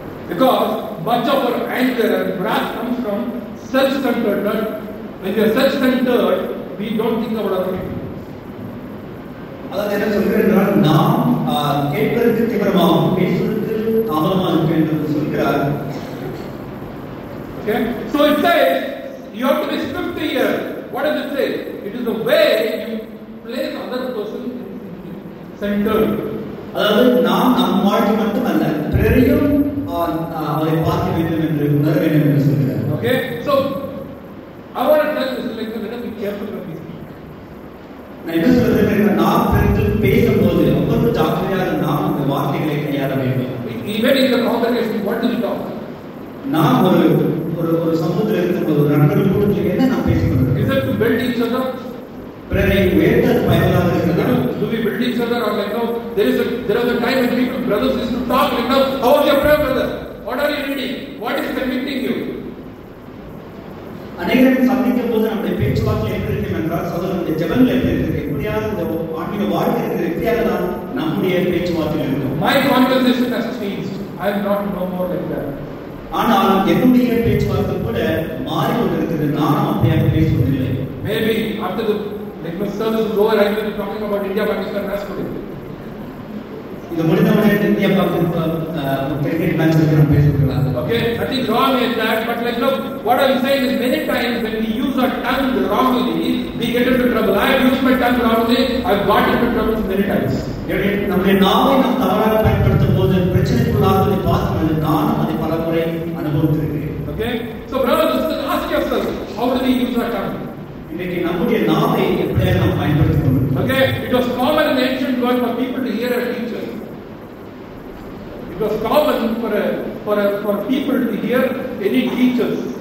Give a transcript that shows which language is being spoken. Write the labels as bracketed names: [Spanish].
[English] Because much of our anger and wrath comes from self-centeredness. When we are self-centered, we don't think about other people. [Tamil] அதாவது என்ன சொல்கிறார், நாம் கேட்பதற்கு தீவிரமாகவும் பேசுவதற்கு தாமதமாக இருக்க என்று சொல்கிறார். [English] Okay, so it says you have to be swift to hear. What does it say? It is the way you place other person centered. [Tamil] அதாவது நாம் நம் வாழ்க்கை மட்டுமல்ல பிறரையும் அவரை பார்க்க வேண்டும் என்று உணர வேண்டும் என்று சொல்கிறார். [English] Okay, so I want to tell this, let us be careful when we speak. [Tamil] நான் என்ன சொல்றேன், நாம் பிறரிடத்தில் பேசும்போது ரொம்ப ஜாக்கிரதையாக நாம் அந்த வார்த்தைகளை கையாள வேண்டும். [English] Even in the congregation, what do we talk? [Tamil] நாம் ஒரு சமூகத்தில் இருக்கும்போது ஒரு நண்பர்கள் கூட்டத்தில் என்ன நாம் பேசுகிறோம்? [English] Is it to build each other? [Tamil] பிறரை உயர்த்த பயனாக இருக்கிறதா? [English] Do we build each other, or there is a time when people, brothers, used to talk how is your prayer, brother? What are you reading? What is convicting you? [Tamil] அநேகரும் சந்திக்கும் போது நம்முடைய பேச்சுவார்த்தை எப்படி இருக்கும் என்றால், சகோதரனுடைய ஜெபங்கள் எப்படி இருக்கு, எப்படியாவது ஆன்மீக வாழ்க்கை இருக்கிறது, எப்படியாக தான் நம்முடைய பேச்சுவார்த்தைகள் இருக்கும். [English] My conversation has changed. I am not no more like that. [Tamil] ஆனால் என்னுடைய பேச்சுவார்த்தை கூட மாறிக்கொண்டிருக்கிறது. நானும் அப்படியாக பேசுவதில்லை. [English] Maybe after the service is over, I will be talking about India, Pakistan match today. [Tamil] இது முடிந்தவுடனே இந்தியா பாகிஸ்தான் கிரிக்கெட் மேட்ச் பத்தி நம்ம பேசிக்கலாம். [English] Okay, nothing wrong in that, but like look, what I'm saying is many times when we use our tongue wrongly, we get into trouble. I have used my tongue wrongly, I've got into trouble many times. [Tamil] நம்முடைய நாவை நாம் தவறாக பயன்படுத்தும் போது பிரச்சனைக்குள்ளாகுவதை பார்த்து நானும் அதை பல முறை அனுபவித்திருக்கிறேன். [English] Okay, so brothers and sisters, ask yourself, how do we use our tongue? [Tamil] இன்னைக்கு நம்முடைய நாவை எப்படியாக நாம் பயன்படுத்திக்கணும்? [English] Okay, it was common in the ancient world for people to hear a teacher. It was common for people to hear any teachers.